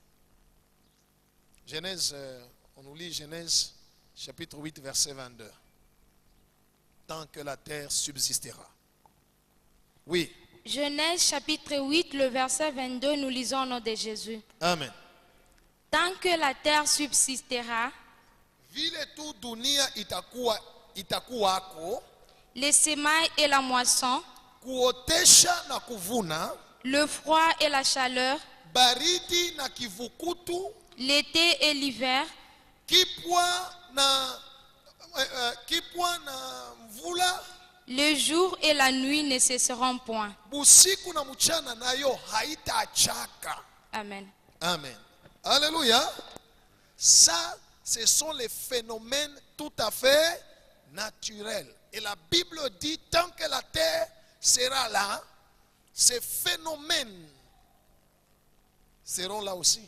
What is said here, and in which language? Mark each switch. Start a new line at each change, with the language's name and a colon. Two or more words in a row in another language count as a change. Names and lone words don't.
French: Genèse, on nous lit Genèse chapitre 8, verset 22. Tant que la terre subsistera. Oui. Genèse chapitre 8, le verset 22, nous lisons au nom de Jésus. Amen. Tant que la terre subsistera,
Swahili: Vile tu dunia itakuwako,
French: les semailles et la moisson,
Swahili: kuotesha na kuvuna,
French: le froid et la chaleur,
Swahili: baridi na kivukutu,
French: l'été et l'hiver,
Swahili: kipwa na mvula,
French: le jour et la nuit ne cesseront point.
Swahili: busiku na mchana nayo haitachaka.
French: Amen. Amen. Alléluia. Ça, ce sont les phénomènes tout à fait naturels. Et la Bible dit, tant que la terre sera là, ces phénomènes seront là aussi.